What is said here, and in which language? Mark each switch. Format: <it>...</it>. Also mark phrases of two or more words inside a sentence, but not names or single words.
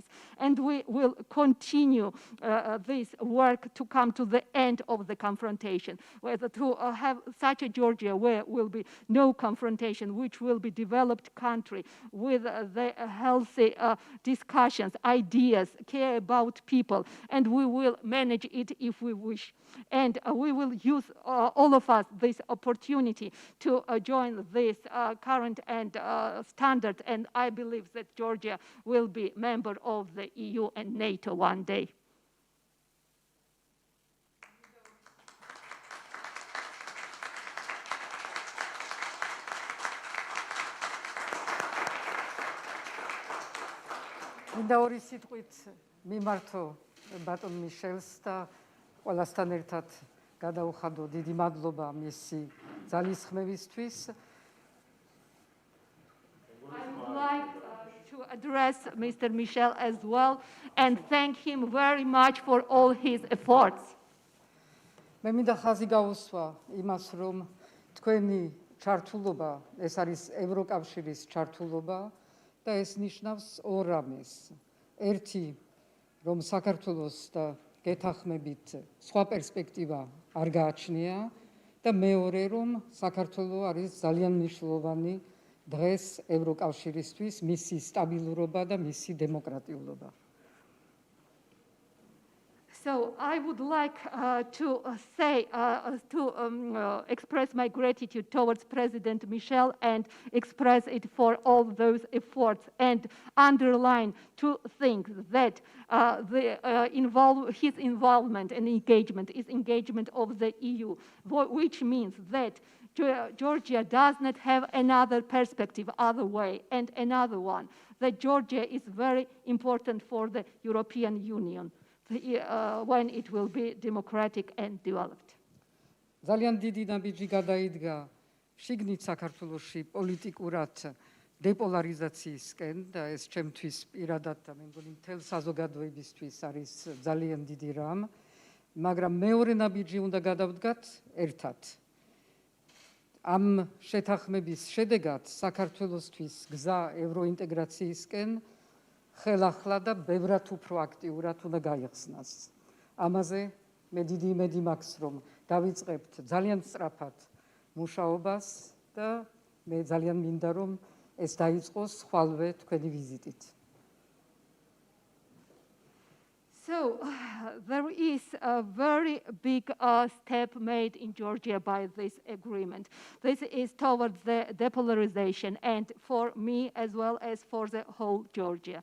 <en>And we will continue this work to come to the end of the confrontation, whether to have such a Georgia where will be no confrontation, which will be developed country with the healthy discussions, ideas, care about people, and we will manage it if we wish. And we will use, all of us, this opportunity to join this current and standard, and I believe that Georgia will be member of the EU and NATO one day.</en> <ka>მინდა ორი სიტყვით მიმართო ბატონ მიშელს და ყველასთან ერთად გადაუხადო დიდი მადლობა მისი ძალისხმევისთვის.</ka> <en>I would like to address Mr. Michel as well and thank him very much for all his efforts.</en> <ka>მე მინდა ხაზი გაუსვა იმას, რომ თქვენი ჩართულობა, ეს არის ევროკავშირის ჩართულობა და ეს ნიშნავს ორ რამეს. ერთი, რომ საქართველოს და გეთანხმებით სხვა პერსპექტივა არ გააჩნია და მეორე, რომ საქართველო არის ძალიან მნიშვნელოვანი დღეს ევროკავშირისთვის, მისი სტაბილურობა და მისი დემოკრატიულობა.</ka> <en>So I would like to express my gratitude towards President Michel and express it for all those efforts and underline two things, that his involvement and engagement is engagement of the EU, which means that Georgia does not have another perspective, other way, and another one, that Georgia is very important for the European Union when it will be democratic and developed.</en> <ka>ძალიან დიდი ნაბიჯი გადაიდგა შიგნით საქართველოში პოლიტიკურად დეპოლარიზაციისკენ და ეს ჩემთვის პირადად და მე მგონი მთელ საზოგადოებისთვის არის ძალიან დიდი რამ, მაგრამ მეორე ნაბიჯი უნდა გადავდგათ ერთად. ამ შეთანხმების შედეგად საქართველოსთვის გზა ევროინტეგრაციისკენ ხელახლა და ბევრად უფრო აქტიურად უნდა გაიხსნას. ამაზე მე დიდი იმედი მაქვს, რომ დავიწყებთ ძალიან სწრაფად მუშაობას და მე ძალიან მინდა, რომ ეს დაიწყოს ხვალვე თქვენი ვიზიტით.</ka> <en>So there is a very big step made in Georgia by this agreement. This is towards the depolarization, and for me as well as for the whole Georgia.</en>